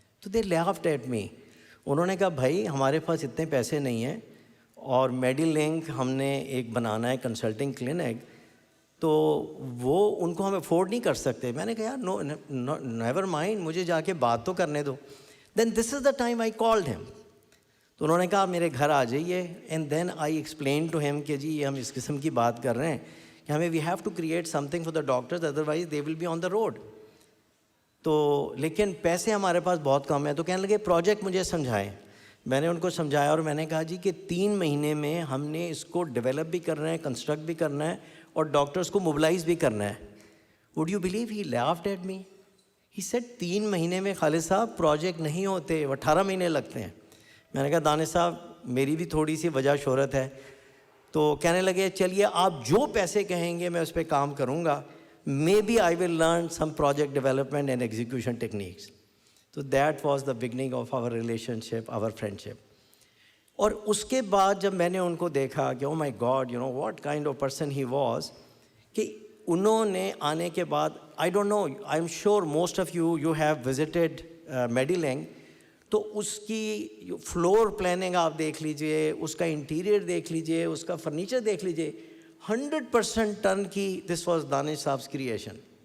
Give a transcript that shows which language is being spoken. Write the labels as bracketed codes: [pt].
[ur] تو [en] They laughed at me. [ur] انہوں نے کہا بھائی ہمارے پاس اتنے پیسے نہیں ہیں اور میڈی لنک ہم نے ایک بنانا ہے کنسلٹنگ کلینک, تو وہ ان کو ہم افورڈ نہیں کر سکتے. میں نے کہا یار [en] no never mind, [ur] مجھے جا کے بات تو کرنے دو. [en] Then this is the time I called him. [ur] تو انہوں نے کہا میرے گھر آ جائیے. [en] and then I explain to him [ur] کہ جی یہ ہم اس قسم کی بات کر رہے ہیں کہ ہمیں [en] We have to create something for the doctors, otherwise they will be on the road. [ur] تو لیکن پیسے ہمارے پاس بہت کم ہیں. تو کہنے لگے پروجیکٹ مجھے سمجھائیں. میں نے ان کو سمجھایا اور میں نے کہا جی کہ 3 مہینے میں ہم نے اس کو ڈیولپ بھی کرنا ہے, کنسٹرکٹ بھی کرنا ہے اور ڈاکٹرز کو موبلائز بھی کرنا ہے. [en] Would you believe he laughed at me. He said [ur] 3 مہینے میں خالد صاحب پروجیکٹ نہیں ہوتے, 18 مہینے لگتے ہیں. میں نے کہا دانش صاحب میری بھی تھوڑی سی وجہ شہرت ہے. تو کہنے لگے چلیے آپ جو پیسے کہیں گے میں اس پہ کام کروں گا. [en] Maybe I will learn some project development and execution techniques. تو that was the beginning of our relationship, our friendship. [ur] اور اس کے بعد جب میں نے ان کو دیکھا کہ [en] oh my God you know what kind of person he was, [ur] کہ انہوں نے آنے کے بعد [en] I don't know, I am sure most of you have visited Medilink. [ur] تو اس کی فلور پلاننگ آپ دیکھ لیجئے, اس کا انٹیریئر دیکھ لیجئے, اس کا فرنیچر دیکھ لیجئے, 100% [en] Turnkey this was Danish صاحب creation.